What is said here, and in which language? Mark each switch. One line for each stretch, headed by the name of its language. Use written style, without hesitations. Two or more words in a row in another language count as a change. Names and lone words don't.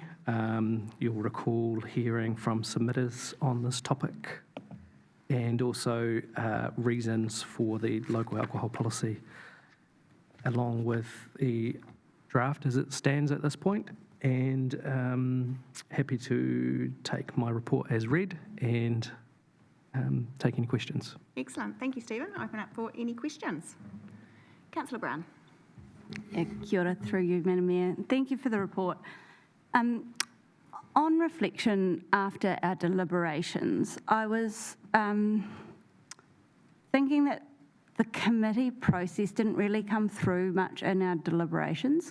English: You'll recall hearing from submitters on this topic, and also reasons for the local alcohol policy, along with the draft as it stands at this point. And happy to take my report as read and take any questions. Excellent. Thank you, Stephen. Open up for any questions. Councillor Brown.
Māori: Kia ora,
English: through you, Madam Mayor. Thank you for the report. On reflection after our deliberations, I was thinking that the committee process didn't really come through much in our deliberations.